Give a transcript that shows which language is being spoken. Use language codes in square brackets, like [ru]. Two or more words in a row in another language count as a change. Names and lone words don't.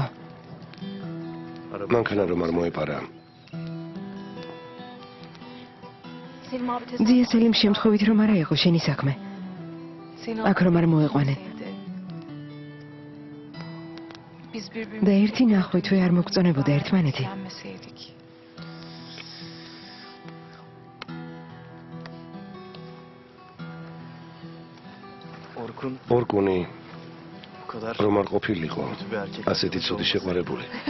[ka] მანქანა რომ არ მოეპარა. [tr] Selim abi tez... [ka] ძია სელიმ შემთხვევით რომ არა იყო შენი საქმე. Selim აქ რომ არ მოეყვანე. და ერთი ნახვით არ მოგწონებოდა ერთმანეთი. ორკუნი რომ არ ყოფილიყო ასეთი ცუდი შეყვარებული.